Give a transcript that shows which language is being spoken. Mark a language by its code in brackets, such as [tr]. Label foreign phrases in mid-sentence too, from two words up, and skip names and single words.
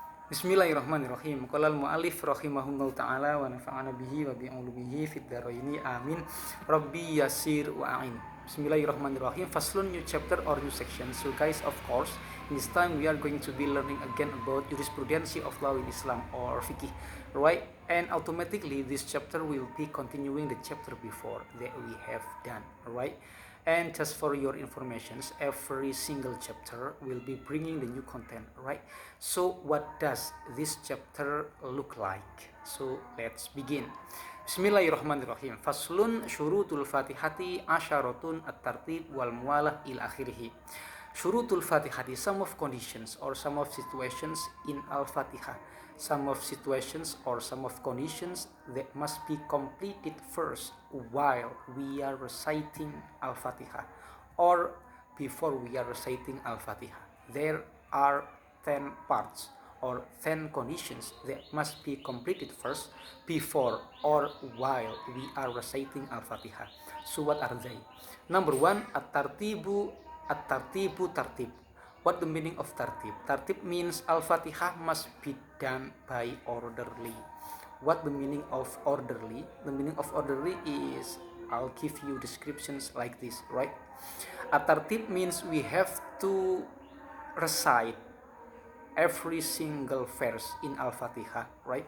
[ar] بسم الله الرحمن الرحيم. قال المؤلف رحمه الله تعالى ونفعنا به وبعلومه في الدارين آمين. رب يسر وأعن. Bismillahirrahmanirrahim. Faslun, [en] new chapter or new section. So guys, of course, in this time we are going to be learning again about jurisprudence of law in Islam or fiqh, right? And automatically this chapter will be continuing the chapter before that we have done, right? And just for your informations, every single chapter will be bringing the new content, right? So what does this chapter look like? So let's begin. [ar] بسم الله الرحمن الرحيم. فصل شروط الفاتحة عشرة الترتيب والموالاة إلى آخره. شروط الفاتحة, [en] some of conditions or some of situations in al-fatihah. Some of situations or some of conditions that must be completed first while we are reciting Al-Fatihah or before we are reciting Al-Fatihah. There are 10 parts or 10 conditions that must be completed first before or while we are reciting Al-Fatihah. So what are they? Number 1, [ar] الترتيب ترتيب. [en] What the meaning of tartib? Tartib means Al-Fatihah must be done by orderly. What the meaning of orderly? The meaning of orderly is, I'll give you descriptions like this, right? At-tartib means we have to recite every single verse in Al-Fatihah, right?